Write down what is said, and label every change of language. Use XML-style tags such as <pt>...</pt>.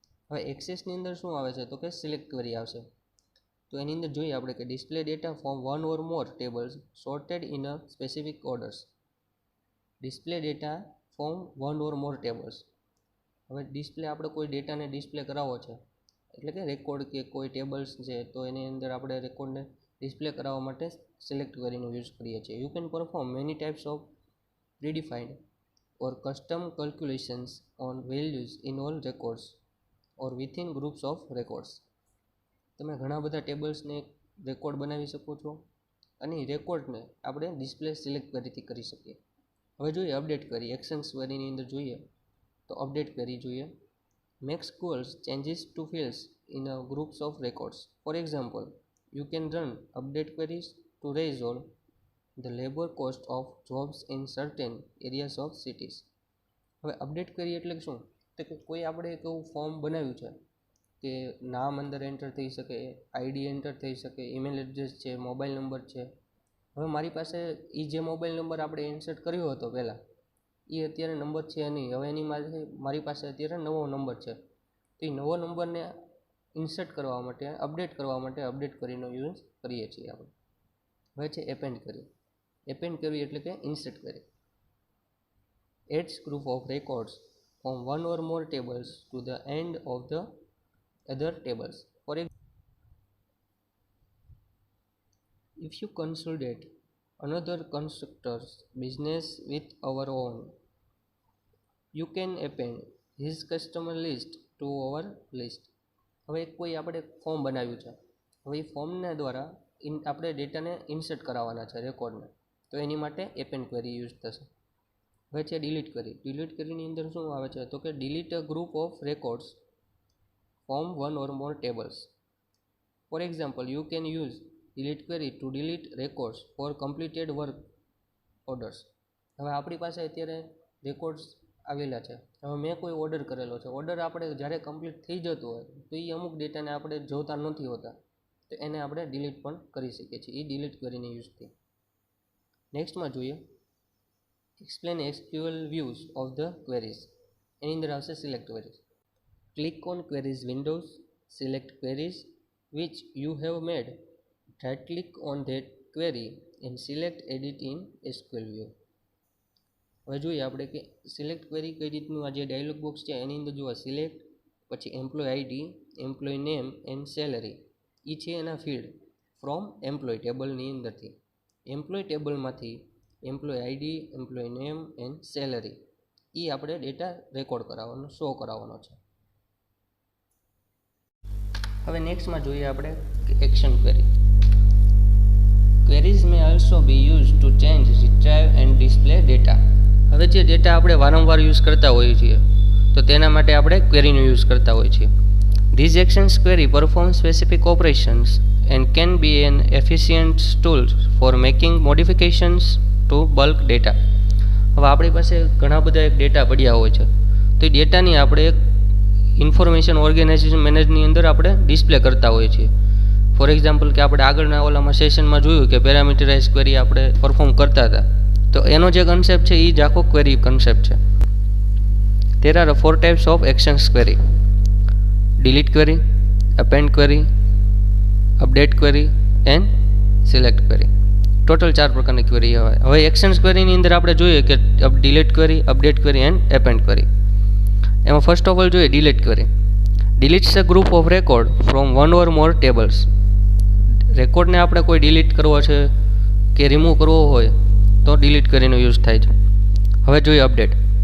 <gu>હવે એક્સેસની અંદર શું આવે છે તો કે સિલેક્ટ ક્વેરી આવશે. તો એની અંદર જોઈએ આપણે કે</gu> <en>Display data from one or more tables sorted in a specific orders. Display data from one or more tables.</en> <gu>હવે ડિસ્પ્લે આપણે કોઈ ડેટાને ડિસ્પ્લે કરાવવો છે, એટલે કે રેકોર્ડ કે કોઈ ટેબલ્સ છે, તો એની અંદર આપણે રેકોર્ડને ડિસ્પ્લે કરાવવા માટે સિલેક્ટ ક્વેરીનો યુઝ કરીએ છીએ.</gu> <en>You can perform many types of predefined or custom calculations on values in all records or within groups of records.</en> <gu>તમે ઘણા બધા ટેબલ્સને રેકોર્ડ બનાવી શકો છો અને રેકોર્ડને આપણે ડિસ્પ્લે સિલેક્ટ ક્વેરીથી કરી શકીએ. હવે જોઈએ અપડેટ ક્વેરી. એક્શન્સ ક્વેરીની અંદર જોઈએ તો અપડેટ ક્વેરી જોઈએ.</gu> <en>Makes goals changes to fields in a groups of records. For example, you can run update queries to resolve the labor cost of jobs in certain areas of cities.</en> <gu>હવે update query એટલે શું? તો કે કોઈ આપણે એક એવું form બનાવ્યું છે કે નામ અંદર એન્ટર થઈ શકે, આઈડી એન્ટર થઈ શકે, ઈમેલ એડ્રેસ છે, મોબાઈલ નંબર છે. હવે મારી પાસે એ જે મોબાઈલ નંબર આપણે ઇન્સર્ટ કર્યો હતો પહેલાં, એ અત્યારે નંબર છે નહીં. હવે એની મારી પાસે અત્યારે નવો નંબર છે. તો એ નવો નંબરને ઇન્સર્ટ કરવા માટે, અપડેટ કરવા માટે અપડેટ ક્વેરીનો યુઝ કરીએ છીએ આપણે. હવે છે એપેન્ડ ક્વેરી. એપેન્ડ ક્વેરી એટલે કે insert query.</gu> <en>Adds group of records from one or more tables to the end of the other tables. For example, if you consolidate another constructor's business with our own, you can append his customer list to our list.</en> <gu>હવે કોઈ આપણે form બનાવ્યું છે. હવે એ ફોર્મના દ્વારા આપણે ડેટાને ઇન્સર્ટ કરાવવાના છે રેકોર્ડને, તો એની માટે એપેન્ડ ક્વેરી યુઝ થશે. હવે છે ડિલીટ ક્વેરી. ડિલીટ ક્વેરીની અંદર શું આવે છે? તો કે</gu> <en>Delete a group of records from one or more tables. For example, you can use delete query to delete records for completed work orders.</en> <gu>હવે આપણી પાસે અત્યારે રેકોર્ડ્સ આવેલા છે. હવે મેં કોઈ ઓર્ડર કરેલો છે. ઓર્ડર આપણે જ્યારે કમ્પ્લીટ થઈ જતો હોય તો એ અમુક ડેટાને આપણે જોતા નથી હોતા, તો એને આપણે ડિલીટ પણ કરી શકીએ છીએ એ ડિલીટ ક્વેરીને યુઝથી. નેક્સ્ટમાં જોઈએ</gu> <en>explain SQL views of the queries.</en> <gu>એની અંદર આવશે select queries.</gu> <en>Click on queries windows, select queries which you have made. Right click on that query and select edit in SQL view.</en> <gu>હવે જોઈએ આપણે કે સિલેક્ટ ક્વેરી કઈ રીતનું, આ જે ડાયલોગ બોક્સ છે એની અંદર જોવા સિલેક્ટ, પછી employ ID, employ name and salary. એ છે એના ફિલ્ડ ફ્રોમ એમ્પ્લોય ટેબલની અંદરથી. Employ ટેબલમાંથી employ ID, employ name and salary એ આપણે ડેટા રેકોર્ડ કરાવવાનો, શો કરાવવાનો છે. હવે નેક્સ્ટમાં જોઈએ આપણે action query.</gu> <en>Queries may also be use to change, retrieve and display data.</en> <gu>હવે જે ડેટા આપણે વારંવાર યુઝ કરતા હોઈએ છીએ તો તેના માટે આપણે ક્વેરીનો યુઝ કરતા હોઈએ છીએ.</gu> <en>These actions query perform specific operations and can be an efficient tool for making modifications to bulk data.</en> <gu>હવે આપણી પાસે ઘણા બધા એક ડેટા પડ્યા હોય છે, તો એ ડેટાની આપણે એક ઇન્ફોર્મેશન ઓર્ગેનાઇઝેશન મેનેજની અંદર આપણે ડિસ્પ્લે કરતા હોઈએ છીએ. ફોર એક્ઝામ્પલ કે આપણે આગળના ઓલામાં સેશનમાં જોયું કે પેરામીટરાઇઝ ક્વેરી આપણે પરફોર્મ કરતા હતા, તો એનો જે કન્સેપ્ટ છે એ જ આખો ક્વેરી કન્સેપ્ટ છે.</gu> <en>There are 4 types of actions query: delete query, append query, update query and select query.</en> <gu>Total 4 પ્રકારની ક્વેરી આવે. હવે એક્શન્સ ક્વેરીની અંદર આપણે જોઈએ કે delete query, update query and append query. એમાં ફર્સ્ટ ઓફ ઓલ જોઈએ delete query.</gu> <en>Deletes a group of record from one or more tables.</en> <gu>રેકોર્ડને આપણે કોઈ ડિલીટ કરવો છે કે રિમૂવ કરવો હોય તો ડિલીટ ક્વેરીનો યુઝ થાય છે. હવે જોઈએ અપડેટ.</gu>